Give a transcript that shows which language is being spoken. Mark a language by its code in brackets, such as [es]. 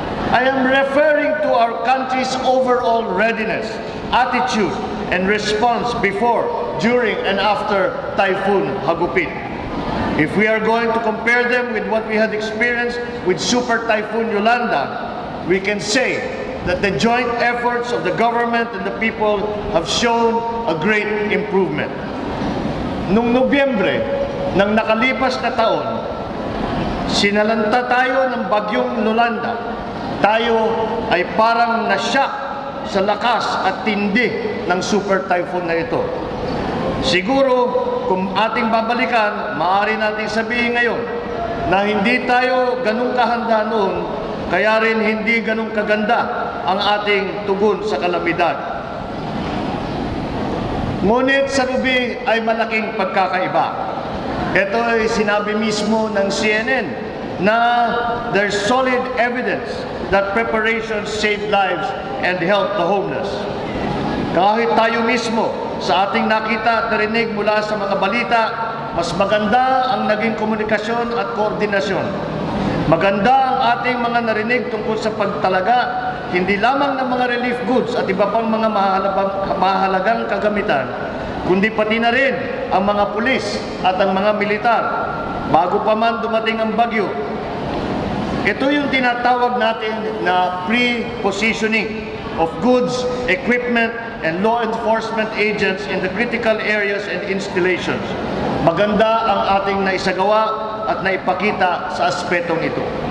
[en] I am referring to our country's overall readiness, attitude, and response before, during, and after Typhoon Hagupit. If we are going to compare them with what we had experienced with Super Typhoon Yolanda, we can say that the joint efforts of the government and the people have shown a great improvement. [tl] Noong Nobyembre ng nakalipas na taon, sinalanta tayo ng bagyong Yolanda. Tayo ay parang nasyak sa lakas at tindi ng super typhoon na ito. Siguro, kung ating babalikan, maaari natin sabihin ngayon na hindi tayo ganun kahanda noon, kaya rin hindi ganun kaganda ang ating tugon sa kalamidad. Ngunit sa Ruby ay malaking pagkakaiba. Ito ay sinabi mismo ng CNN na [en] there's solid evidence that preparation saved lives and helped the homeless. [tl] Kahit tayo mismo sa ating nakita at narinig mula sa mga balita, mas maganda ang naging komunikasyon at koordinasyon. Maganda ang ating mga narinig tungkol sa pagtalaga, hindi lamang ng mga relief goods at iba pang mga mahalagang kagamitan, kundi pati na rin ang mga pulis at ang mga militar bago pa man dumating ang bagyo. Ito yung tinatawag natin na [en] pre-positioning of goods, equipment, and law enforcement agents in the critical areas and installations. [tl] Maganda ang ating naisagawa at naipakita sa aspetong ito.